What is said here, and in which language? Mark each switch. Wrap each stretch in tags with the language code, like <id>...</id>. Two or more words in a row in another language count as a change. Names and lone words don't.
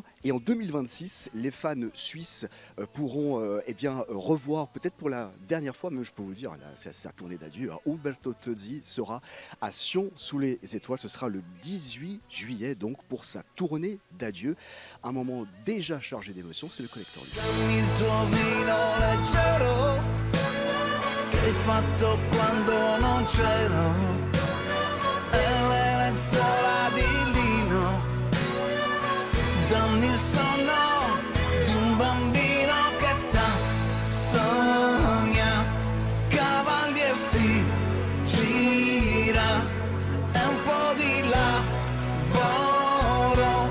<fr>Et en 2026, les fans suisses pourront revoir, peut-être pour la dernière fois, mais je peux vous le dire, c'est sa tournée d'adieu. Umberto Tozzi sera à Sion sous les étoiles. Ce sera le 18 juillet, donc, pour sa tournée d'adieu. Un moment déjà chargé d'émotions, c'est le collector.</fr> <it>Il tuo vino leggero che hai fatto quando non c'ero e le lenzuola di lino. Dammi il sonno di un bambino che sogna, cavalier si gira e un po' di lavoro.</it>